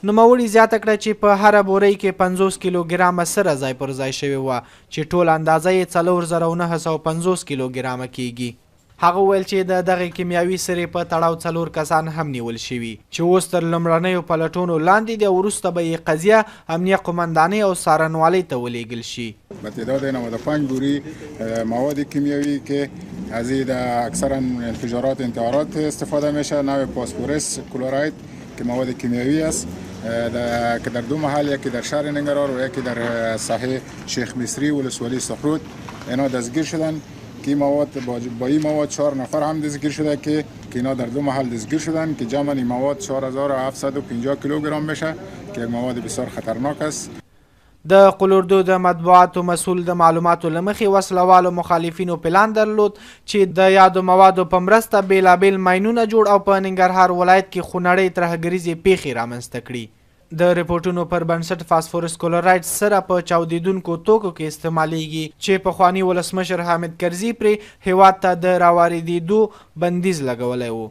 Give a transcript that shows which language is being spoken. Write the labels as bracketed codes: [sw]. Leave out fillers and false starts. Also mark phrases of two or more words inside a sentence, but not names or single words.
[ps] نوموړي زیاته کړه چې په هره بورۍ کې 50 کیلوګرامه سره ځای پر ځای شوې وه چې ټول اندازه یې 4950 کیلوګرامه کیږي. هغه ویل چې د دغه کیمیاوي سرې په تړاو 4 کسان هم نیول شوي چې اوس تر لومړنیو پلټونو لاندې دي او وروسته به یې قضیه امنیه قمندانۍ او څارنوالۍ ته ولیږل شي. [fa] به تعداد 95 بوری مواد کیمیاوی که از این اکثرا انفجارات انتحارات استفاده میشه، نوع فاسفورس کلوراید که مواد کیمیاوی است که در 2 محل، یکی در شهر ننگرهار و یکی در ساحه شیخ مصری ولسوالی سخرود اینا دستگیر شدن. که مواد با این مواد 4 نفر هم دستگیر شده که اینا در 2 محل دستگیر شدن که جمع این مواد 4750 کیلوگرم میشه که یک مواد بسیار خطرناک است. [ps] د قل اردو د مطبوعاتو مسؤل د معلوماتو له مخې وسلوالو مخالفینو پلان درلود چې د یادو موادو په مرسته بیلابیل ماینونه جوړ او په ننګرهار ولایت کې خونړۍ ترهګریزې پیښې رامنځته کړي. د ریپورټونو پر بنسټ فاسفورس کلورایډ سره په چاودیدونکو توکو کې استعمالیږي چې پخواني ولسمشر حامد کرزي پرې هیواد ته د راواردېدو بندیز لګولی و.